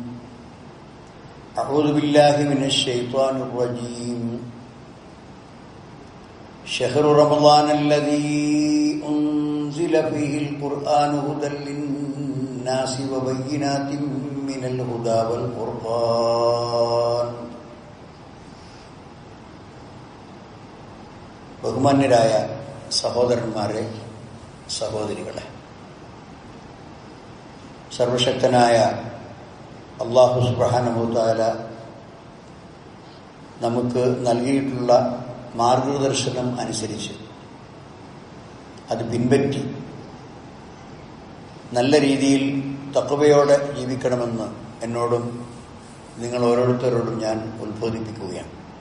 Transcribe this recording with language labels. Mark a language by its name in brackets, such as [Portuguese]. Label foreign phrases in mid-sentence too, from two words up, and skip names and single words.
[Arabic] أعوذ بالله من الشيطان الرجيم شهر رمضان الذي أنزل فيه القرآن هدى للناس وبينات من الهدى والفرقان [Malayalam] ബഹുമാന്യരായ സഹോദരന്മാരെ, സഹോദരികളെ, സർവശക്തനായ അല്ലാഹു [Arabic] سبحانه وتعالى [Malayalam] നമുക്ക് നൽകിയിട്ടുള്ള മാർഗദർശനം അനുസരിച്ച് അത് പിൻപറ്റി നല്ല രീതിയിൽ തഖ്വയോടെ ജീവിക്കണമെന്ന് എന്നോടും നിങ്ങൾ ഓരോരുത്തരോടും ഞാൻ ഉത്ബോധിപ്പിക്കുകയാണ്.